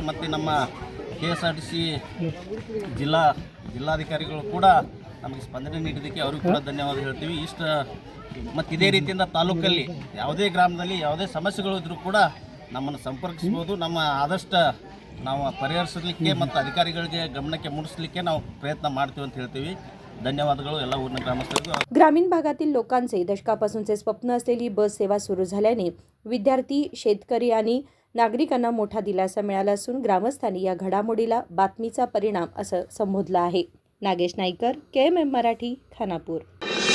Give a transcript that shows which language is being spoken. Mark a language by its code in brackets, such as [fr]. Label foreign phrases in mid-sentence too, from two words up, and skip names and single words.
[kn] ಮತ್ತು ನಮ್ಮ KSRTC ಜಿಲ್ಲಾಧಿಕಾರಿಗಳು ಕೂಡ ನಮಗೆ ಸ್ಪಂದನೆ ನೀಡಿದ್ದಕ್ಕೆ ಅವರಿಗೂ ಕೂಡ ಧನ್ಯವಾದ ಹೇಳ್ತೀವಿ। ಮತ್ತು ಇದೇ ರೀತಿಯಿಂದ ತಾಲೂಕಲ್ಲಿ ಯಾವುದೇ ಗ್ರಾಮದಲ್ಲಿ ಯಾವುದೇ ಸಮಸ್ಯೆಗಳು ಇದ್ದರೂ ಕೂಡ ನಮ್ಮನ್ನು ಸಂಪರ್ಕಿಸ್ಬೋದು। ನಮ್ಮ ಆದಷ್ಟು ನಾವು ಪರಿಹರಿಸಲಿಕ್ಕೆ ಮತ್ತು ಅಧಿಕಾರಿಗಳಿಗೆ गमनाಕ್ಕೆ ಮೂಡಿಸಲಿಕ್ಕೆ ನಾವು प्रयत्न ಮಾಡ್ತೀವಿ ಅಂತ ಹೇಳ್ತೀವಿ। धन्यवादಗಳು ಎಲ್ಲ ಊರಿನ ಗ್ರಾಮಸ್ಥರಿಗೂ। [mr] ग्रामीण भागातील लोकांचे दशकापासूनचे स्वप्न असलेली बस सेवा सुरू झाल्याने विद्यार्थी, शेतकरी आणि नागरिकांना मोठा दिलासा मिळाला असून ग्रामस्थांनी या घडामोडीला बातमीचा परिणाम असं संबोधलं आहे। नागेश नाईकर, KMM मराठी, खानापूर।